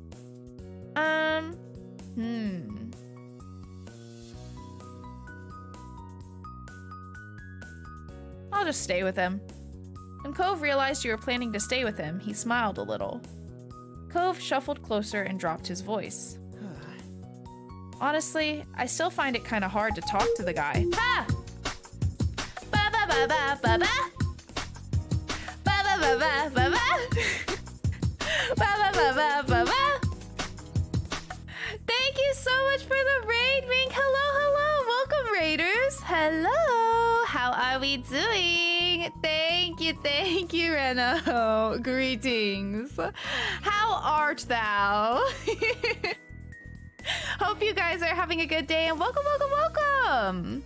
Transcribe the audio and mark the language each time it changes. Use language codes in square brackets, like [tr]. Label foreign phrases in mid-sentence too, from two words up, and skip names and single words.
[en] I'll just stay with him. When Cove realized you were planning to stay with him, he smiled a little. Cove shuffled closer and dropped his voice. Honestly, I still find it kind of hard to talk to the guy. Ha! Ba ba ba ba ba ba. Ba ba ba ba ba ba. Ba ba ba ba ba ba. Thank you so much for the raid, Mink. Hello, hello. Welcome, raiders. Hello. How are we doing? Thank you, Reno. Greetings. How art thou? Hope you guys are having a good day and welcome, welcome, welcome.